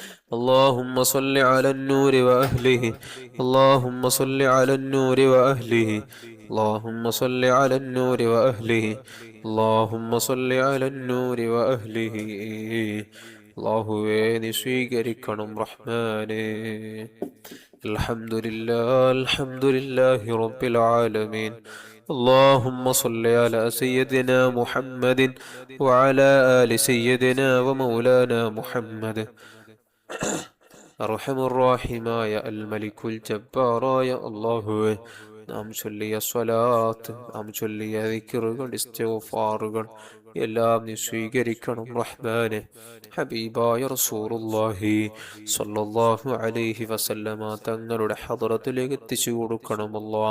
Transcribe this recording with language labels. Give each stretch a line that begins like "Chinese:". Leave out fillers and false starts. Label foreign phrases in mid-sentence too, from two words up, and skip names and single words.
Arabic: اللهم صل على النور وأهله. اللهم صل على النور وأهله. اللهم صل على النور وأهله. اللهم صل على النور وأهله.
Malayalam: അല്ലാഹുവേ നീ സ്വീകരിക്കണം റഹ്മാനേ.
Arabic: الحمد لله رب العالمين. اللهم صل على سيدنا محمد وعلى آل سيدنا ومولانا محمد.
Malayalam: അർഹമുർറഹീമായ
Arabic: الملك الجبار
Malayalam: അല്ലാഹുവേ, നാം ചൊല്ലിയ സ്വലാത്ത്, നാം ചൊല്ലിയ ദിക്റുകൾ, ഇസ്തിഗ്ഫാറുകൾ എല്ലാം നീ സ്വീകരിക്കണം റഹ്മാനെ. ഹബീബായ റസൂലുള്ളാഹി
Arabic: صلى الله عليه وسلم
Malayalam: തങ്ങളുടെ ഹദ്റത്തിലേക്ക് എത്തിച്ചു കൊടുക്കണം അല്ലാഹ്.